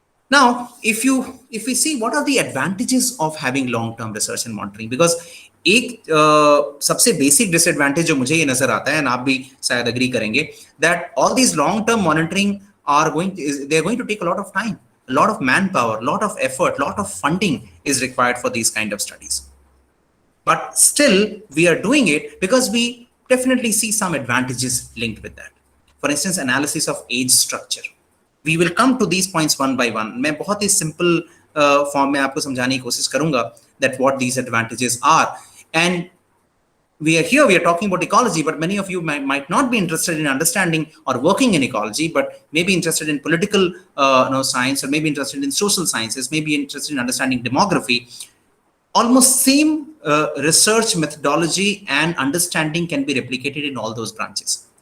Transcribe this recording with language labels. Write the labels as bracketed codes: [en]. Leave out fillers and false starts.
[en] Now, if we see what are the advantages of having long term research and monitoring, because [hi] एक सबसे basic disadvantage जो मुझे ये नजर आता है, [en] and [hi] आप भी शायद agree करेंगे, [en] that all these long term monitoring are they're going to take a lot of time, a lot of manpower, a lot of effort, a lot of funding is required for these kind of studies. But still, we are doing it because we definitely see some advantages linked with that. For instance, analysis of age structure. We will come to these points one by one. [hi] मैं बहुत ही simple form में आपको समझाने की कोशिश करूंगा [en] that what these advantages are. And we are talking about ecology, but many of you might not be interested in understanding or working in ecology, but maybe interested in political science, or maybe interested in social sciences, maybe interested in understanding demography. Almost same research methodology and understanding can be replicated in all those branches.